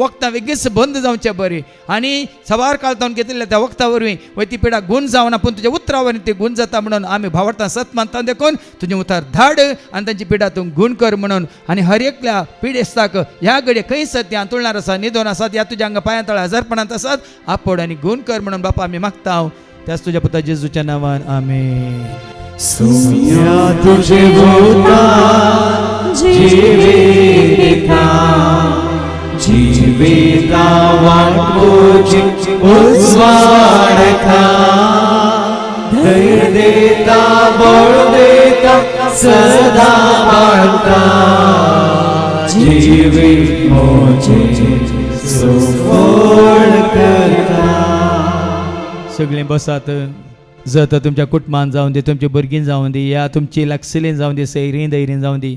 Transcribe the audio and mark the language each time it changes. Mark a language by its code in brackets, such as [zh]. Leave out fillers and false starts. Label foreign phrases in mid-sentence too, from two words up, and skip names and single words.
[kok] वखदां बेगीच बंद जावचें बरी आनी सवार काळतावन घेतिल्ल्या त्या वखदा वरवीं वय ती पिडा गूण जावना पूण तुज्या उतरा वरवीं ती गूण जाता म्हणून आमी भावार्थान सत मानता देखून तुजें उतार धाड आनी तांची पिडा तूं गूण कर म्हणून आनी हर एकल्या पिडेस्ताक ह्या घडये खंय सत आंतुळणार आसा निदोन आसात ह्या तुज्या हांगा पांया तळा हजारपणांत आसात आपड आनी गूण कर म्हणून बापा आमी मागता त्याच तुझ्या पुता जेजूच्या नावान आमेन. सोम्या तुझे उतार जिविता जिविता वाट मोजी उजवाडता धैर्य देता बळ देता सदा बाळगता जीवित मोजे सुफळ करता. सगळे बसात जत तुमच्या कुटुंबान जाऊन दे, तुमच्या भुरगीं जाऊन दी, या तुमची लागसलीन जाऊन दी, सैरीन दैरीन जाऊन दी.